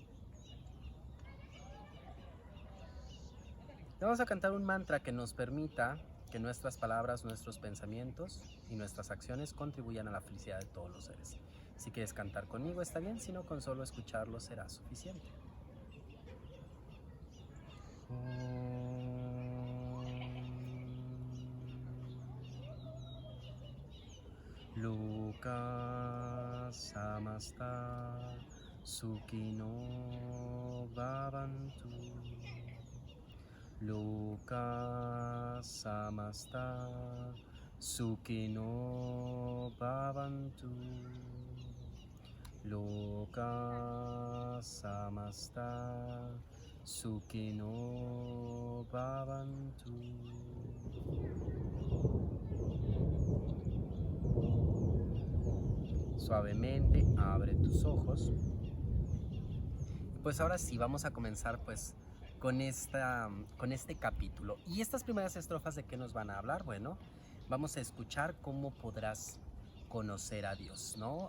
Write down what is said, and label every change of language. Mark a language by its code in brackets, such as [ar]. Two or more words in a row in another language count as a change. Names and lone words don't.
[es] Vamos a cantar un mantra que nos permita que nuestras palabras, nuestros pensamientos y nuestras acciones contribuyan a la felicidad de todos los seres. Si quieres cantar conmigo está bien, si no, con solo escucharlo será suficiente. [sa] लोक समस्त सुखिनो भवन्तु. लोक समस्त सुखिनो भवन्तु. लोक समस्त सुखिनो भवन्तु. [es] Suavemente abre tus ojos. Pues ahora sí, vamos a comenzar pues con este capítulo. Y estas primeras estrofas, ¿de qué nos van a hablar? Bueno, vamos a escuchar cómo podrás conocer a Dios, ¿no?